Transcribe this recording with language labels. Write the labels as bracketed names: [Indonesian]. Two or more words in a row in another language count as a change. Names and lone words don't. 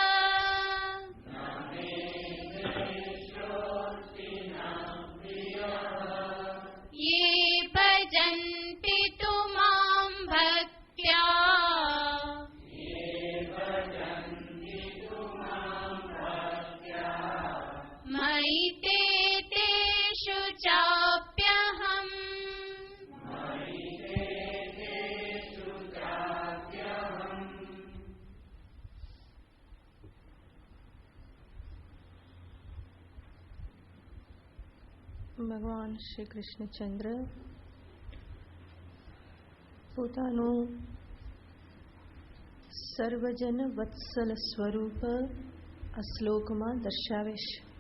[Sanskrit] ये भजन्ति तु मां भक्त्या मयि ते तेषु चाप्यहम् [Gujarati] ભગવાન શ્રી કૃષ્ણચંદ્ર પોતાનું સર્વજન વત્સલ સ્વરૂપ આ શ્લોકમાં દર્શાવે છે.